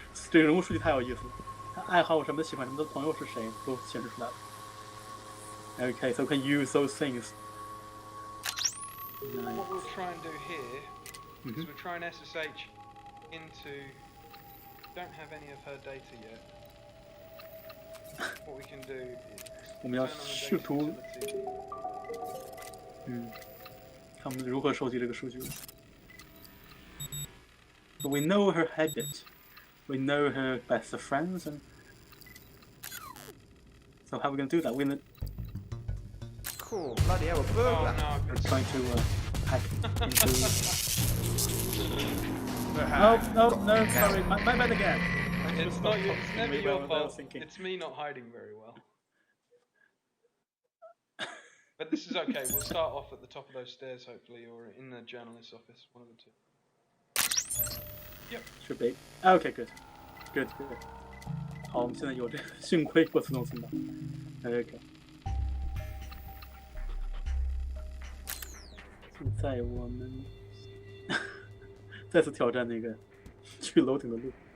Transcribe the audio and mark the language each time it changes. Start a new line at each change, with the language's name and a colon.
Chinese: 这个人物数据太有意思了，他爱好什么、喜欢什么的朋友是谁都显示出来了。
English: Okay, so we can use those things. Nice. What we'll try and do here is we'll try and SSH into. Don't have any of her data yet. What we can do is
Chinese: 我们要试图看我们如何收集这个数据。
English: But we know her habit. We know her best friends, and so how are we going to do that? We're going to. Cool, bloody hell, a burglar! We're trying to hack into. No, sorry, my bad again. It's never your fault. It's me not hiding very well. But this is okay. We'll start off at the top of those stairs, hopefully, or in the journalist's office, one of the two. Yep. Should be. Okay, good.
Chinese: 好，我们现在有这个，幸亏我自动存档。
English: OK。
Chinese: 现在我们再次挑战那个去楼顶的路。